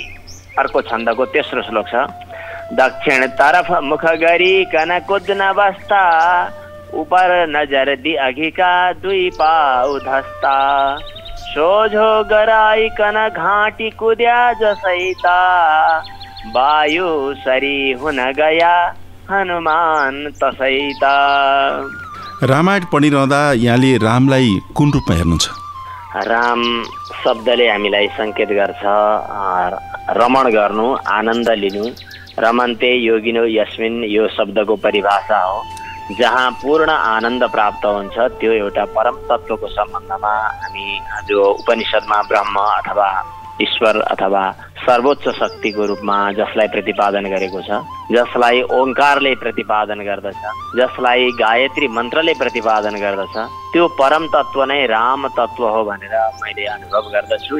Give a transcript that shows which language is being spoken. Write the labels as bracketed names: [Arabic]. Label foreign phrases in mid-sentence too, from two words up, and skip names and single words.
[Nepali] अर्को छन्दको तेस्रो श्लोक छ। दक्षिण तरफ मुख गरी कन कुद्न बस्ता उपर नजर दि अघिका दुई पाउ धस्ता सोझो गराइकन घाँटी कुद्या जसैता वायु सरी हुन गया हनुमान तसैता। रामायण पढिरहँदा यहाँले रामलाई कुन रूपमा हेर्नुहुन्छ? राम शब्दले हामीलाई सङ्केत गर्छ रमण गर्नु, आनन्द लिनु। [Sanskrit] रमन्ते योगिनो यस्मिन् [Nepali] यो शब्दको परिभाषा हो। जहाँ पूर्ण आनन्द प्राप्त हुन्छ त्यो एउटा परम तत्त्वको सम्बन्धमा हामी जो उपनिषदमा ब्रह्म अथवा ईश्वर अथवा सर्वोच्च शक्तिको रूपमा जसलाई प्रतिपादन गरेको छ, जसलाई ओङ्कारले प्रतिपादन गर्दछ, जसलाई गायत्री मन्त्रले प्रतिपादन गर्दछ, त्यो परम तत्त्व नै राम तत्त्व हो भनेर मैले अनुभव गर्दछु।